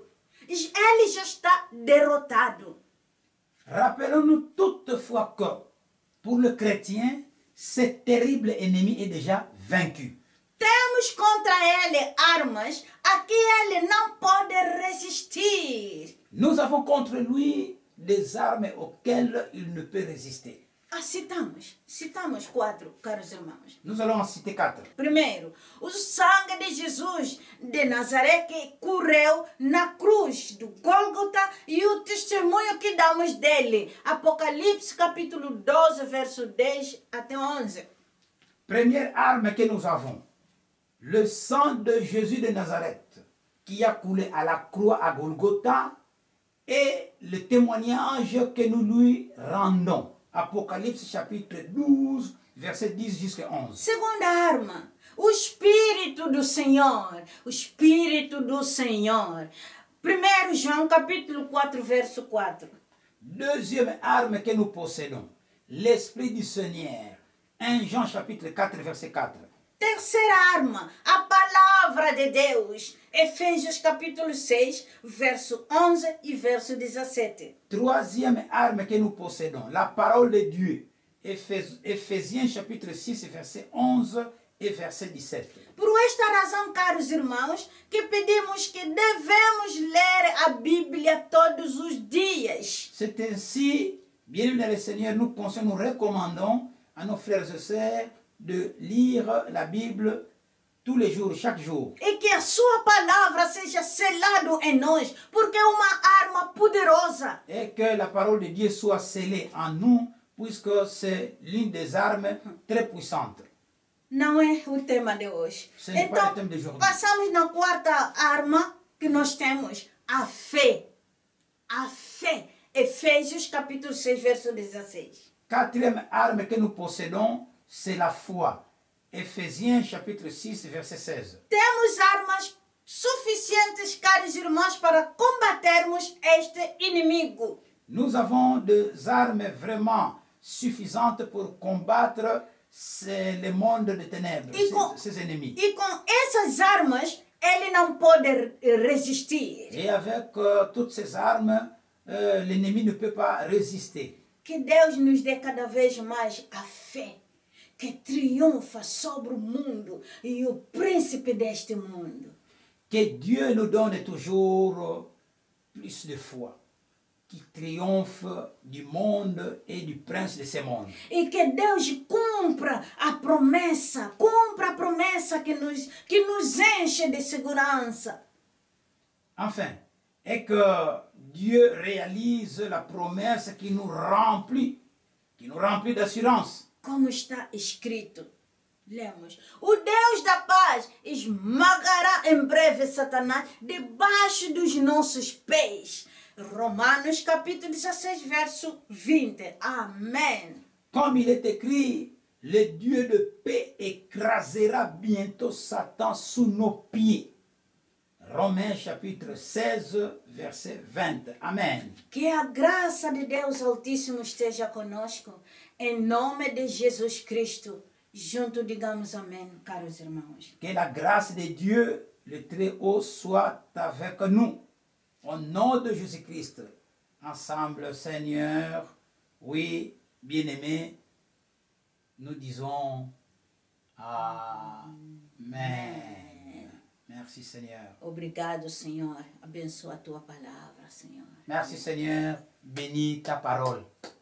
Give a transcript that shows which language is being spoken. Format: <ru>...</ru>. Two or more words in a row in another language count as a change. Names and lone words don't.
<pt>Ele já está derrotado.</pt> <fr>Rappelons-nous toutefois que, pour le chrétien, ce terrible ennemi est déjà vaincu.</fr> <pt>Temos contra ele armas a que ele não pode resistir.</pt> <fr>Nous avons contre lui des armes auxquelles il ne peut résister.</fr> <pt>Citamos 4, caros irmãos.</pt> <fr>Nous allons en citer 4.</fr> <pt>Primeiro, o sangue de Jesus de Nazaré que correu na cruz do Gólgota e o testemunho que damos dele. Apocalipse capítulo 12, verso 10 até 11.</pt> <fr>Première arme que nous avons, le sang de Jésus de Nazareth qui a coulé à la croix à Golgotha et le témoignage que nous lui rendons. Apocalypse chapitre 12, verset 10 jusqu'à 11.</fr> <pt>Segunda arma, o Espírito do Senhor. O Espírito do Senhor. 1 João capítulo 4, verso 4.</pt> <fr>Deuxième arme que nous possédons, l'Esprit du Seigneur. 1 Jean chapitre 4, verset 4.</fr> <pt>Terceira arma, a palavra de Deus. Efésios capítulo 6, verso 11 e verso 17.</pt> <fr>Troisième arme que nous possédons, la parole de Dieu. Éphésiens chapitre 6, verset 11 et verset 17.</fr> <pt>Por esta razão, caros irmãos, que pedimos que devemos ler a Bíblia todos os dias.</pt> <fr>C'est ainsi, bien-aimés dans le Seigneur, nous recommandons à nos frères et sœurs de lire la Bible tous les jours, chaque jour.</fr> <pt>E que a sua palavra seja selado em nós, porque é uma arma poderosa.</pt> <fr>Et que la parole de Dieu soit scellée en nous, puisque c'est l'une des armes très puissantes.</fr> <pt>Não é o tema de hoje.</pt> <fr>Ce n'est pas</fr> <pt>Então,</pt> <fr>le thème d'aujourd'hui.</fr> <pt>passamos na quarta arma que nós temos, a fé. A fé. Efésios capítulo 6, verso 16.</pt> <fr>Quatrième arme que nous possédons, c'est la foi. Éphésiens chapitre 6, verset 16.</fr> <pt>Temos armas suficientes, caros irmãos, para combatermos este inimigo.</pt> <fr>Nous avons des armes vraiment suffisantes pour combattre le monde de ténèbres, ses ennemis.</fr> <pt>E com essas armas, ele não pode resistir.</pt> <fr>Et avec toutes ces armes, l'ennemi ne peut pas résister.</fr> <pt>Que Deus nos dê cada vez mais a fé que triunfa sobre o mundo e o príncipe deste mundo.</pt> <fr>Que Dieu nous donne toujours plus de foi. qui triomphe du monde et du prince de ce monde.</fr> <pt>E que Deus cumpra a promessa que nos enche de segurança.</pt> <fr>Enfin, et que Dieu réalise la promesse qui nous remplit d'assurance.</fr> <pt>Como está escrito, lemos: o Deus da paz esmagará em breve Satanás debaixo dos nossos pés. Romanos capítulo 16, verso 20. Amém.</pt> <fr>Comme il est écrit, le Dieu de paix écrasera bientôt Satan sous nos pieds. Romains chapitre 16, verset 20. Amen.</fr> <pt>Que a graça de Deus Altíssimo esteja conosco. Em nome de Jesus Cristo. Junto digamos amém, caros irmãos.</pt> <fr>Que la grâce de Dieu, le Très-Haut, soit avec nous. Au nom de Jésus-Christ. Ensemble, Seigneur, oui, bien-aimés, nous disons Amen. Merci, Seigneur.</fr> <pt>Obrigado, Senhor. Abençoa a tua palavra, Senhor.</pt> <fr>Merci, Seigneur. Bénis ta parole.</fr>